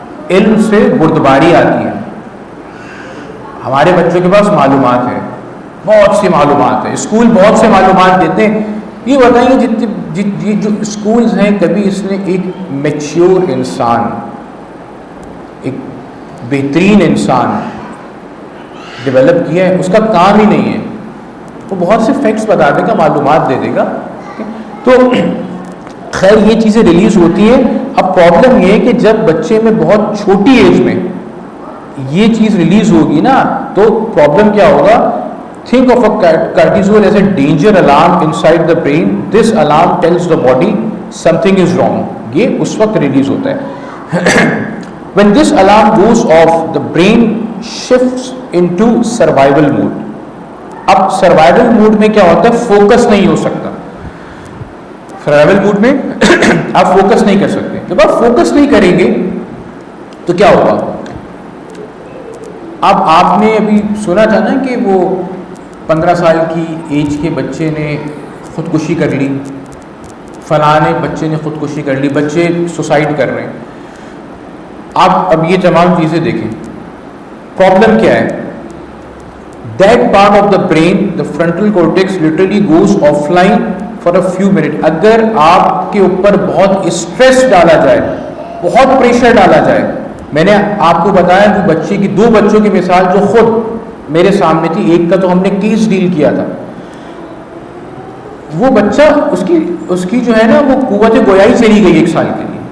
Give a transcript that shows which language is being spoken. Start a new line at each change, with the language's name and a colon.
Urdu: علم سے بردباری آتی ہے. ہمارے بچوں کے پاس معلومات ہے، بہت سی معلومات ہے، اسکول بہت سے معلومات دیتے ہیں. یہ بتائیے جتنے جو اسکولز ہیں، کبھی اس نے ایک میچیور انسان، ایک بہترین انسان ڈیولپ کیا ہے؟ اس کا کام ہی نہیں ہے. وہ بہت سے فیکٹس بتا دے گا، معلومات دے دے گا. تو خیر یہ چیزیں ریلیز ہوتی ہیں. اب پرابلم یہ ہے کہ جب بچے میں بہت چھوٹی ایج میں یہ چیز ریلیز ہوگی نا، تو پرابلم کیا ہوگا؟
English: Think of a cortisol as a danger alarm inside the brain. This alarm tells the body something is wrong.
Urdu: یہ اس وقت ریلیز ہوتا ہے.
English: when this alarm goes off, the brain shifts into survival mode.
Urdu: اب survival mood میں کیا ہوتا ہے؟ Focus نہیں ہو سکتا. سروائیول موڈ میں آپ فوکس نہیں کر سکتے. جب آپ فوکس نہیں کریں گے تو کیا ہوگا؟ اب آپ نے ابھی سنا تھا نا کہ وہ 15 سال کی ایج کے بچے نے خودکشی کر لی، فلاں بچے نے خودکشی کر لی، بچے سوسائڈ کر رہے ہیں. آپ اب یہ تمام چیزیں دیکھیں. پرابلم کیا ہے؟
English: That part of the brain, the frontal cortex, literally goes offline for a few minutes.
Urdu: اگر آپ کے اوپر بہت اسٹریس ڈالا جائے، بہت پریشر ڈالا جائے. میں نے آپ کو بتایا کہ بچے کی 2 بچوں کی مثال جو خود میرے سامنے تھی. ایک کا تو ہم نے کیس ڈیل کیا تھا. وہ بچہ اس کی جو ہے نا وہ قوت گویائی چلی گئی 1 سال کے لیے.